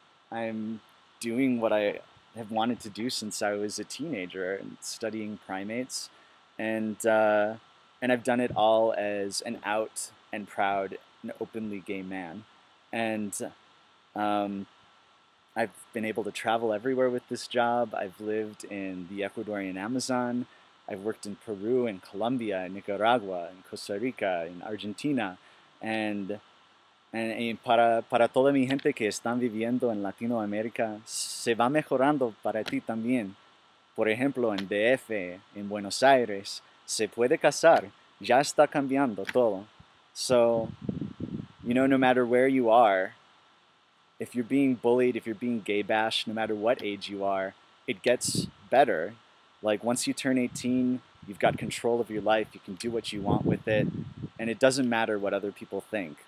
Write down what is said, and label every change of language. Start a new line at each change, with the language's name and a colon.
English: I'm doing what I have wanted to do since I was a teenager, and studying primates, and and I've done it all as an out and proud and openly gay man, and um, I've been able to travel everywhere with this job. I've lived in the Ecuadorian Amazon. I've worked in Peru and Colombia and Nicaragua and Costa Rica and Argentina.
Spanish: And, and para toda mi gente que están viviendo en Latinoamérica, se va mejorando para ti también. Por ejemplo, en DF, en Buenos Aires, se puede casar. Ya está cambiando todo.
English: So, no matter where you are, if you're being bullied, if you're being gay bashed, no matter what age you are, it gets better. Like once you turn 18, you've got control of your life, you can do what you want with it, and it doesn't matter what other people think.